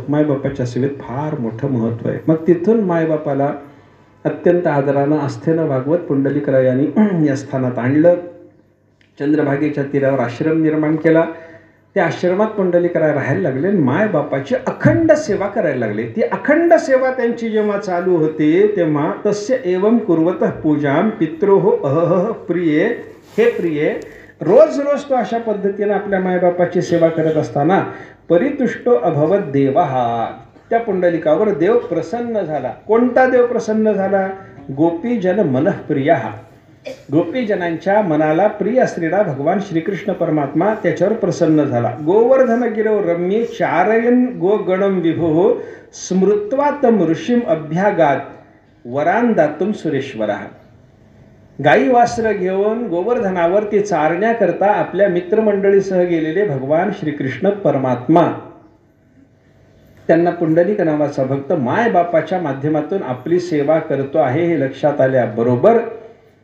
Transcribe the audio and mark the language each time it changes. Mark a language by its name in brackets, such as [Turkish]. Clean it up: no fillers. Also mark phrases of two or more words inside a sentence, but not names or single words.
[Marathi] मायबापाच्या सेवेत फार मोठं महत्त्व आहे. मग तिथून मायबापाला अत्यंत आदरानं आस्थेनं वागवत पुंडलिकरायांनी या स्थानात आणलं. चंद्रभागेच्या तीरावर आश्रम निर्माण केला. त्या आश्रमात पुंडलिकराय राहायला लागले आणि मायबापाची अखंड सेवा करायला लागले. ती अखंड सेवा त्यांची जेव्हा चालू होते तेव्हा [Sanskrit] तस्य एवं कुर्वतः पूजां पित्रोः अहह प्रिये, [Marathi] हे प्रिये, रोज रोज तो अशा पद्धतीने आपल्या मायबापाची सेवा करत असताना [Sanskrit] परितुष्टो अभवत देवः, [Marathi] त्या पुंडलिकावर देव प्रसन्न झाला. कोणता देव प्रसन्न झाला? [Sanskrit] गोपीजन मनःप्रियः, [Marathi] गोपीजनांच्या मनाला प्रिय असलेला भगवान श्रीकृष्ण परमात्मा त्याच्यावर प्रसन्न झाला. [Sanskrit] गोवर्धन गिरौ रम्ये चारयन गोगणम विभो स्मृत्वा तम ऋषिम अभ्यागात वरान दातुम सुरेश्वरः. [Marathi] गाई वासरं घेऊन गोवर्धनावर ते चारण्याकरता आपल्या मित्रमंडळीसह गेलेले भगवान श्रीकृष्ण परमात्मा, त्यांना पुंडलिक नावाचा भक्त मायबापाच्या माध्यमातून आपली सेवा करतो आहे हे लक्षात आल्याबरोबर